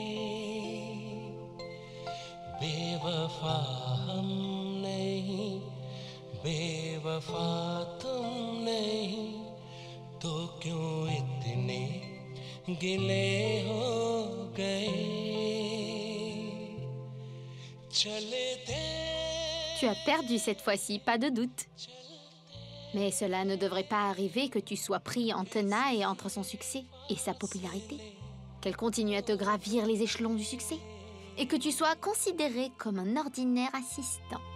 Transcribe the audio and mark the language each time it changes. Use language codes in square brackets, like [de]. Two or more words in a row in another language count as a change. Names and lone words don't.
[hi] बेवफा हम नहीं, बेवफा तुम नहीं, तो क्यों इतने गिले हो गए। [fr] Tu as perdu cette fois-ci, pas de doute. Mais cela ne devrait pas arriver que tu sois pris en tenaille entre son succès et sa popularité. Qu'elle continue à te gravir les échelons du succès. Et que tu sois considéré comme un ordinaire assistant.